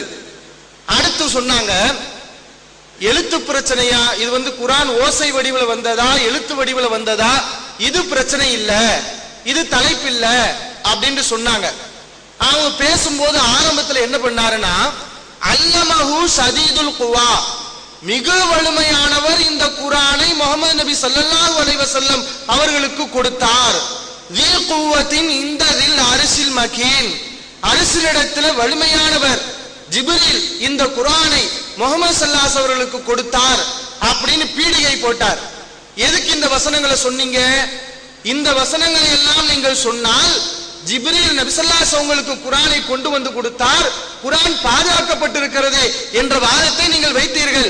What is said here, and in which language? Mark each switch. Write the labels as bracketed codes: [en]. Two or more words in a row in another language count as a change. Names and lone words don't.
[ta] அடுத்து சொன்னாங்க, எழுத்து பிரச்சனையா, இது குரான் ஓசை வடிவில் வந்ததா எழுத்து வடிவில் வந்ததா, இது பிரச்சனை இல்ல, இது தலைப்பு இல்ல அப்படின்னு சொன்னாங்க. அவங்க பேசும்போது ஆரம்பத்தில் என்ன பண்ணாருன்னா, [ar] علمه شديد القوى, [ta] மிக வலிமையானவர் இந்த குரானை முஹம்மது நபி ஸல்லல்லாஹு அலைஹி வஸல்லம் அவர்களுக்கு கொடுத்தார். [ar] ذِي قُوَّةٍ عِندَ ذِي الْعَرْشِ الْمَكِينِ, [ta] அரசினிடத்தில் வலிமையானவர் ஜிப்ரீல் இந்த குரானை முஹம்மது [ar] صلى الله عليه [ta] அவர்களுக்கு கொடுத்தார் அப்படின்னு பீடிகை போட்டார். எதுக்கு இந்த வசனங்களை சொன்னீங்க? இந்த வசனங்களை எல்லாம் நீங்கள் சொன்னால் ஜிப்ரீல் நபி [ar] صلى الله عليه [ta] உங்களுக்கு குரானை கொண்டு வந்து கொடுத்தார், குரான் பாதுகாக்கப்பட்டிருக்கிறது என்ற வாதத்தை நீங்கள் வைத்தீர்கள்.